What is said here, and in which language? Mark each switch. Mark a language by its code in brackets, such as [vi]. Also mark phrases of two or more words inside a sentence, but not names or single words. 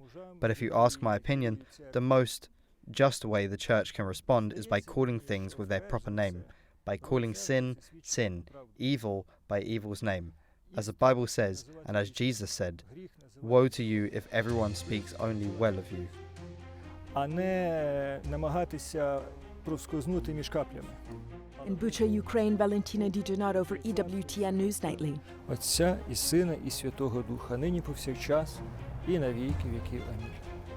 [en] But if you ask my opinion, the most just way the Church can respond is by calling things with their proper name, by calling sin, sin, evil by evil's name. As the Bible says, and as Jesus said, woe to you if everyone speaks only well of you. In Bucha, Ukraine, Valentina Di Donato for EWTN News Nightly. [uk] Отця і Сина і Святого Духа, нині повсякчас і на віки віків. Амінь.